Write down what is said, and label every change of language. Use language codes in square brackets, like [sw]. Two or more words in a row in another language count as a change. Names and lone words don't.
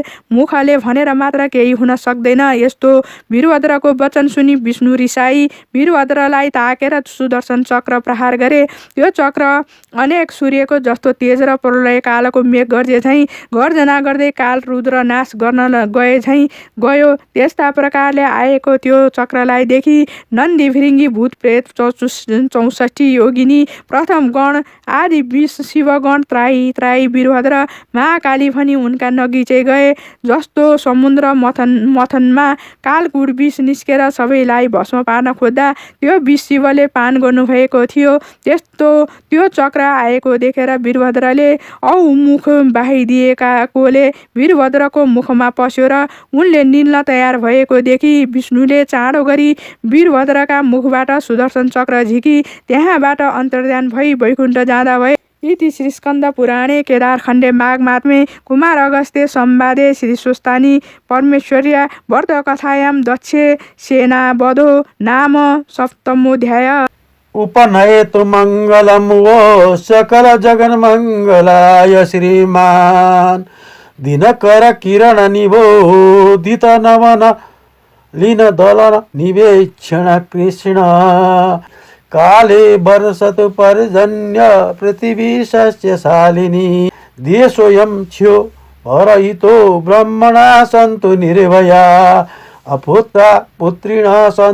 [ne] मुखले भनेर मात्र केही हुन सक्दैन। यस्तो वीरभद्रको वचन सुनि विष्णु रिसाई वीरभद्रलाई ताकेर सुदर्शन चक्र प्रहार गरे। त्यो चक्र अनेक सूर्यको जस्तो तेज र प्रलय कालको मेघ गर्जे झैँ गर्जना गर्दै काल रुद्र नाश गर्न गए झैँ गयो। त्यस्ता प्रकारले आएको त्यो चक्रलाई देखि नन्दी भृङ्गी भूत प्रेत 64 योगिनी प्रथम गण आदि 20 शिवगण त्राई त्राई वीरभद्र महाकाली भनी उनका नगिचे गए। जस्तो समुद्र मथनमा कालकुट विष निस्केर सबैलाई भस्म पार्न खोज्दा त्यो विष शिवले पान गर्नुभएको थियो। त्यस्तो त्यो चक्र आएको देखेर वीरभद्रले मुख बाहिदिएकाकोले वीरभद्रको मुखमा पस्यो र उनले निल्न तयार भएको देखि विष्णुले चाँडो गरी वीरभद्रका मुखबाट सुदर्शन चक्र झिकी त्यहाँबाट अन्तर्धान भई वैकुण्ठ जाँदा भए। [sa] इति श्री स्कन्द पुराणे केदारखण्डे माघ महात्म्ये कुमार अगस्त्य संवादे श्री स्वस्तानी परमेश्वर्या व्रत कथायां दक्षे सेना वधो नाम सप्तमोऽध्याय। उपनयतु मङ्गलं वो सकल जगन्मङ्गलाय श्रीमान् दिनकर किरण निबोधित नवन लीन दलन निवेक्षण कृष्ण काले वर्षतु पर्जन्य पृथिवी सस्यशालिनी देशोऽयं क्षयो भरहितो ब्रह्मणा सन्तु निर्भया अपुत्रा पुत्रिणः